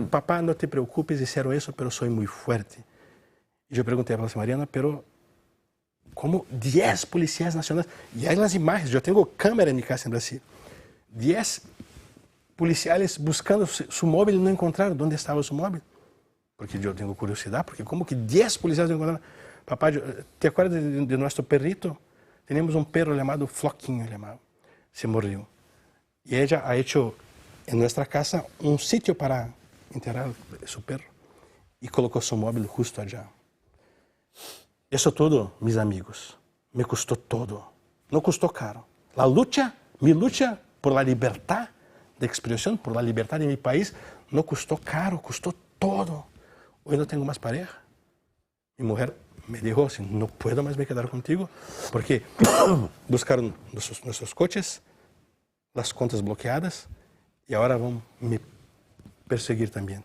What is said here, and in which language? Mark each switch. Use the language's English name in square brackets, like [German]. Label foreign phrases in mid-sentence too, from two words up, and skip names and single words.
[Portuguese] Papá, não te preocupes, disseram isso, mas sou muito forte. E eu perguntei para ela, Mariana, [Spanish] pero como [Portuguese] 10 policiais nacionais, e aí as imagens, eu tenho câmera em minha casa em Brasil, 10 policiais buscando seu móvel e não encontraram onde estava seu móvel. Porque eu tenho curiosidade, porque como que 10 policiais não encontraram? [Spanish] Papá, ¿te acuerdas de [Portuguese] nosso perrito? Tínhamos um perro chamado Floquinho, se morreu. E ela [Spanish] ha hecho [Portuguese] em nossa casa um sítio para enterrar seu perro e colocou seu móvel [Spanish] justo allá. [Portuguese] Isso tudo, meus amigos, me custou todo. Não custou caro. [Spanish] Mi lucha por la libertad de expresión, por la libertad de mi país, no costó caro, costó todo. Hoy no tengo más pareja. Mi mujer me dijo así, no puedo más me quedar contigo, porque buscaron nuestros coches, las cuentas bloqueadas, y ahora van a me perseguir también.